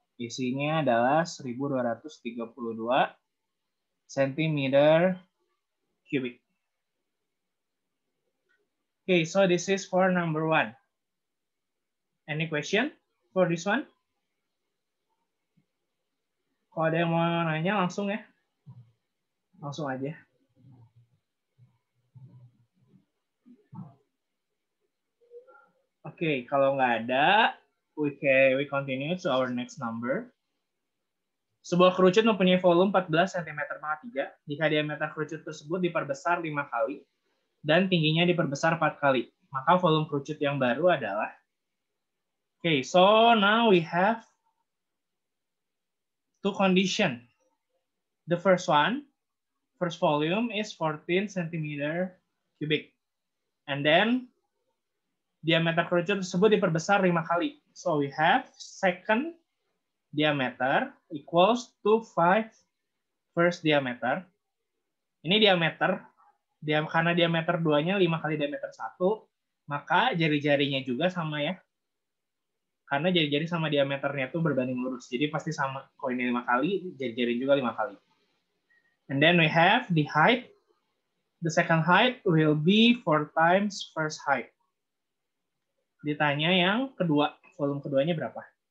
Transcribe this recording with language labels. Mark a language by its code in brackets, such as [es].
[id] Isinya adalah 1232 cm cubic. [en] Okay, so this is for number 1. Any question for this one? [id] Kalau ada yang mau nanya langsung ya. Langsung aja. Oke, kalau nggak ada, [en] we continue to our next number. [id] Sebuah kerucut mempunyai volume 14 cm/3 jika diameter kerucut tersebut diperbesar 5 kali dan tingginya diperbesar 4 kali. Maka volume kerucut yang baru adalah. [en] Okay, so now we have two conditions. The first one, first volume is 14 cm cubic. And then [id] diameter kerucut tersebut diperbesar 5 kali. [en] So we have second diameter equals to 5 first diameter. [id] Ini diameter. Karena diameter 2-nya 5 kali diameter 1, maka jari-jarinya juga sama ya. Karena jari-jari sama diameternya itu berbanding lurus. Jadi pasti sama. Kalau ini 5 kali, jari-jari juga 5 kali. [en] And then we have the height. The second height will be 4 times first height. [id] Ditanya yang kedua, volume keduanya berapa?